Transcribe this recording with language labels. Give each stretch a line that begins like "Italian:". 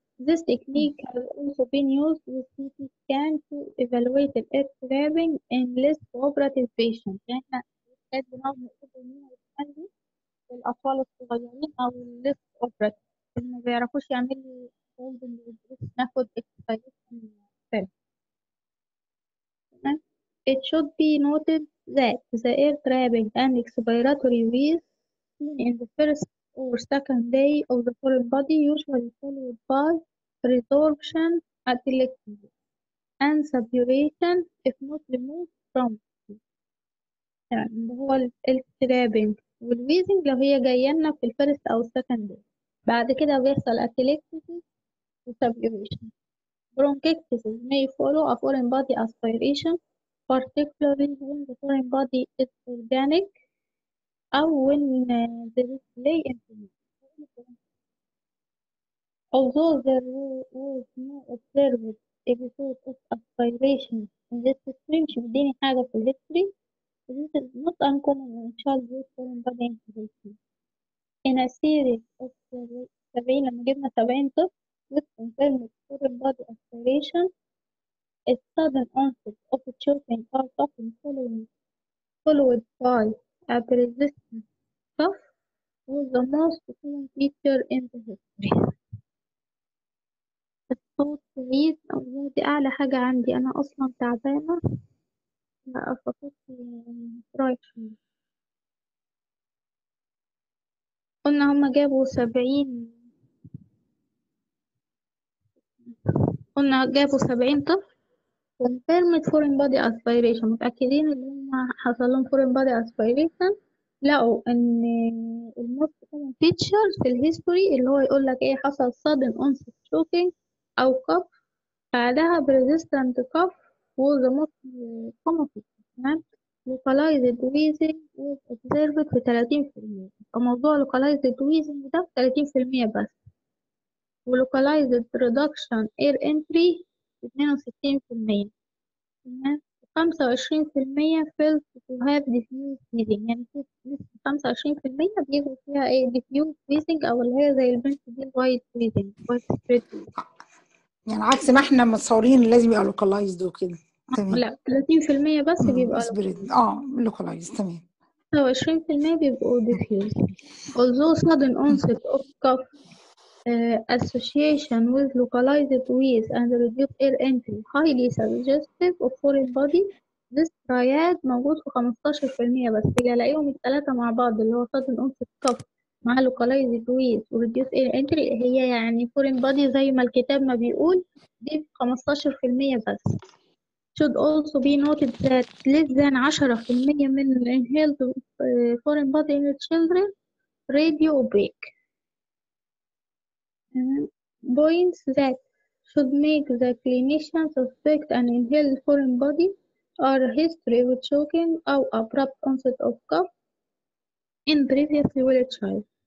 English: This technique has also been used with CT scan to evaluate the air trapping in less cooperative patients.
Arabic: يعني احنا كانت بنقعد نقول مين هيتخلي الأطفال الصغيرين أو الليس cooperative اللي ما بيعرفوش يعملوا
English: holding with
Arabic: ناخد
English: expiration film.
Arabic: تمام.
English: It should be noted that the air trapping and expiratory wheeze seen in the first or second day of the foreign body usually followed by resorption atelectasis and suppuration if not removed from
Arabic: يعني اللي هو الترابنج والويزنج لو هي جاية لنا في الفيرست أو السكند داي. بعد كده بيحصل atelectasis وسبيوريشن.
English: Bronchiectasis may follow a foreign body aspiration, particularly when the foreign body is organic أو when there is delay in formation. Although there was no observed episode of aspiration in this history،
Arabic: مش مديني حاجة في الهيستوري.
English: This is not uncommon in childhood foreign body inflammation. In a series of 70
Arabic: لما جبنا 70 طفل
English: with confirmed foreign body aspiration, a sudden onset of choking or coughing followed by a persistent cough was the most common feature in the history.
Arabic: الصوت بعيد أو دي أعلى حاجة عندي، أنا أصلا تعبانة فصوتي رايح شوية. قلنا هما جابوا 70، قلنا جابوا 70 طفل
English: confirmed foreign body aspiration،
Arabic: متأكدين إن هما حصل لهم
English: foreign body aspiration.
Arabic: لقوا إن الموست common features في الهيستوري اللي هو يقول لك إيه حصل
English: sudden onset choking
Arabic: أو cough بعدها
English: persistent cough was the most common feature.
Arabic: تمام.
English: localized wheezing was observed في 30%.
Arabic: فموضوع localized wheezing ده 30% بس.
English: ولocalized reduction air entry 62%. تمام. 25% felt to have diffuse wheezing،
Arabic: يعني في نسبة 25% بيجوا فيها ايه
English: diffuse wheezing
Arabic: أو اللي هي زي البنت دي
English: white wheezing white spread wheezing.
Arabic: يعني عكس ما احنا متصورين لازم يبقى لوكالايزد وكده. تمام. لا 30% بس بيبقى سبريد لوكالايزد. تمام.
English: 25% بيبقوا diffuse. Although sudden onset of cough association with localized wheeze and reduced air entry highly suggestive of foreign body.
Arabic: This triad موجود في 15% بس، بيلاقيهم الثلاثة مع بعض اللي هو
English: sudden onset cough
Arabic: مع
English: localized with reduced air entry،
Arabic: هي يعني foreign body زي ما الكتاب ما بيقول دي 15% بس.
English: should also be noted that less than 10% من inhaled foreign body in children radio opaque. Points that should make the clinician suspect an inhaled foreign body are history of choking أو abrupt onset of cough in previously well child.